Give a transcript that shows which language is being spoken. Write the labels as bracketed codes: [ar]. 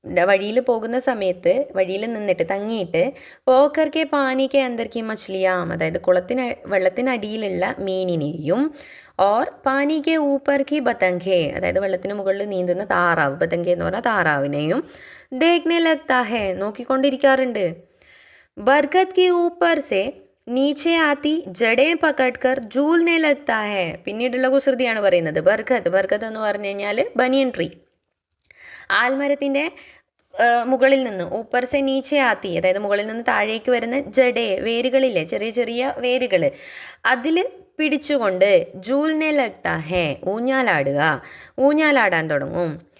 [ml] വഴിയിൽ പോകുന്ന സമയത്ത് വഴിയിൽ നിന്നിട്ട് തങ്ങിയിട്ട് [hi] പോക്കർ കെ പാനി കെ അന്തർ കി മച്ഛലിയാം, [ml] അതായത് വെള്ളത്തിനടിയിലുള്ള മീനിനെയും [hi] ഓർ പാനി കെ ഊപ്പർ കി ബതംഖെ, [ml] അതായത് വെള്ളത്തിന് മുകളിൽ നീന്തുന്ന താറാവ്, ബതംഖെ എന്ന് പറഞ്ഞാൽ താറാവിനെയും [hi] ദേഖ്നെ ലഗ്താ ഹേ, [ml] നോക്കിക്കൊണ്ടിരിക്കാറുണ്ട്. [hi] बरगद के ऊपर से नीचे आती जड़ें पकड़कर झूलने लगता है. [ml] പിന്നീടുള്ള കുസൃതിയാണ് പറയുന്നത്. ബർഗദ് എന്ന് പറഞ്ഞു കഴിഞ്ഞാൽ ബനിയൻ ട്രീ, ആൽമരത്തിൻ്റെ മുകളിൽ നിന്ന് [hi] ഊപ്പർ സെ നീച്ചെ ആത്തി, [ml] അതായത് മുകളിൽ നിന്ന് താഴേക്ക് വരുന്ന ജഡേ, വേരുകളില്ലേ, ചെറിയ ചെറിയ വേരുകൾ, അതിൽ പിടിച്ചുകൊണ്ട് [hi] ജൂൽനെ ലഗ്താ ഹേ, [ml] ഊഞ്ഞാലാടാൻ തുടങ്ങും.